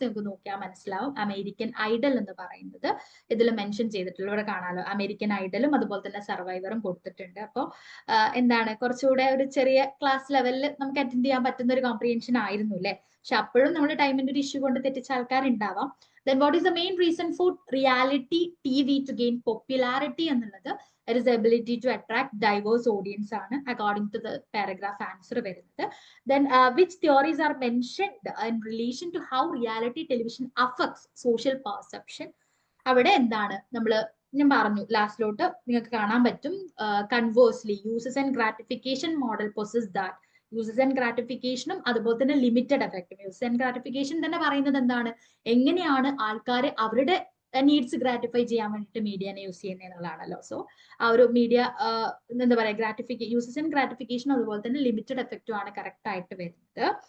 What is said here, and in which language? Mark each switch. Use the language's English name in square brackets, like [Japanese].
[Malayalam] നിങ്ങൾക്ക് നോക്കിയാൽ മനസ്സിലാവും. അമേരിക്കൻ ഐഡൽ എന്ന് പറയുന്നത് ഇതിൽ മെൻഷൻ ചെയ്തിട്ടുള്ള, ഇവിടെ കാണാലോ അമേരിക്കൻ ഐഡലും അതുപോലെ തന്നെ സർവൈവറും കൊടുത്തിട്ടുണ്ട്. അപ്പോൾ എന്താണ് കുറച്ചുകൂടെ ഒരു ചെറിയ ക്ലാസ് ലെവലിൽ നമുക്ക് അറ്റൻഡ് ചെയ്യാൻ പറ്റുന്ന ഒരു കോംപ്രിഹെൻഷൻ ആയിരുന്നു അല്ലേ. പക്ഷെ അപ്പോഴും നമ്മൾ ടൈമിന്റെ ഒരു ഇഷ്യൂ കൊണ്ട് തെറ്റിച്ച ആൾക്കാരുണ്ടാവാം. [English] Then what is the main reason for reality TV to gain popularity [Malayalam] എന്നുള്ളത്? [English] It is the ability to attract diverse audience [Malayalam] ആണ് [English] according to the paragraph answer [Malayalam] വരുന്നത്. [English] Then which theories are mentioned in relation to how reality television affects social perception? [Malayalam] അവിടെ എന്താണ് ഞാൻ പറഞ്ഞു ലാസ്റ്റിലോട്ട് നിങ്ങൾക്ക് കാണാൻ പറ്റും. [English] Conversely, uses and gratification model possess that. [Malayalam] Uses and ഗ്രാറ്റിഫിക്കേഷനും അതുപോലെ തന്നെ ലിമിറ്റഡ് എഫക്റ്റും. യൂസസ് ആൻഡ് ഗ്രാറ്റിഫിക്കേഷൻ തന്നെ പറയുന്നത് എന്താണ്, എങ്ങനെയാണ് ആൾക്കാർ അവരുടെ നീഡ്സ് ഗ്രാറ്റിഫൈ ചെയ്യാൻ വേണ്ടിയിട്ട് മീഡിയനെ യൂസ് ചെയ്യുന്നത് എന്നുള്ളതാണല്ലോ. സോ ആ ഒരു മീഡിയ എന്താ പറയുക യൂസസ് ആൻഡ് ഗ്രാറ്റിഫിക്കേഷൻ അതുപോലെ തന്നെ ലിമിറ്റഡ് എഫക്റ്റും ആണ് കറക്റ്റ് ആയിട്ട് വരുന്നത്.